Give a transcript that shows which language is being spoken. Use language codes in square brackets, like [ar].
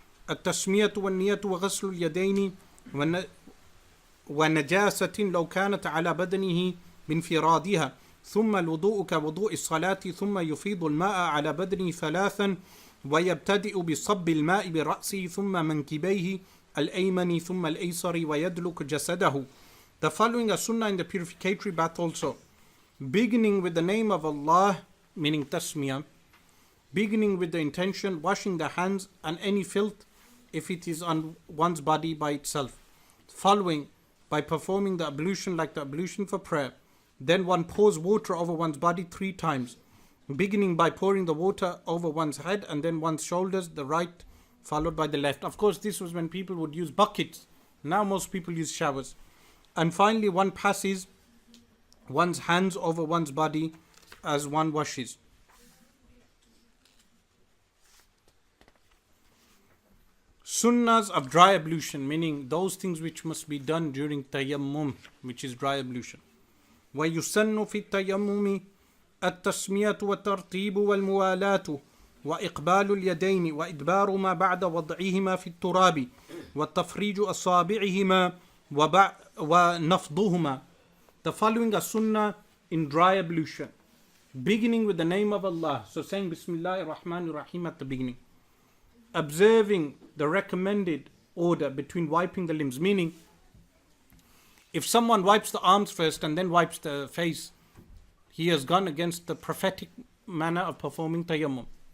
[ar] التسمية والنية وغسل اليدين ونجاسة لو كانت على بدنه بانفرادها ثم الوضوء كوضوء الصلاة ثم يفيض الماء على بدنه ثلاثا ويبتدئ بصب الماء برأسه ثم منكبيه الأيمن ثم الأيسر ويدلك جسده. [en] The following are sunnah in the purificatory bath also. Beginning with the name of Allah, meaning tasmiyah, beginning with the intention, washing the hands and any filth if it is on one's body by itself. Following by performing the ablution like the ablution for prayer. Then one pours water over one's body 3 times, beginning by pouring the water over one's head and then one's shoulders, the right followed by the left. Of course, this was when people would use buckets. Now most people use showers. And finally, one passes one's hands over one's body as one washes. Sunnahs of dry ablution, meaning those things which must be done during tayammum, which is dry ablution. [ar] ويسن في التيمم التسمية والترتيب والموالاة وإقبال اليدين وإدبار ما بعد وضعهما في التراب وتفريج أصابعهما ونفضهما. [en] The following are sunnah in dry ablution, beginning with the name of Allah, so saying Bismillah ar-Rahman ar-Rahim at the beginning, observing the recommended order between wiping the limbs, meaning if someone wipes the arms first and then wipes the face, he has gone against the prophetic manner of performing tayammum.